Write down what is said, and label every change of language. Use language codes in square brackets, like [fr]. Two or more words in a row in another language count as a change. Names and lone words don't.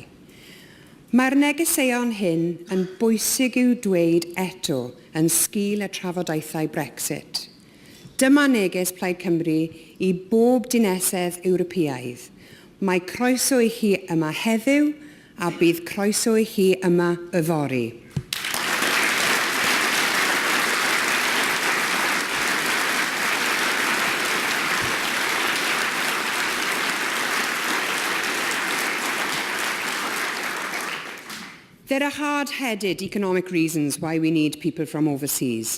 [cy] Mae'r negeseuon hyn yn bwysig i'w dweud eto yn sgil y trafodaethau Brexit. Dyma neges Plaid Cymru I bob dinesedd Ewropeaidd. Mae croeso I chi yma heddiw a bydd croeso I chi yma yfory. [en] There are hard-headed economic reasons why we need people from overseas.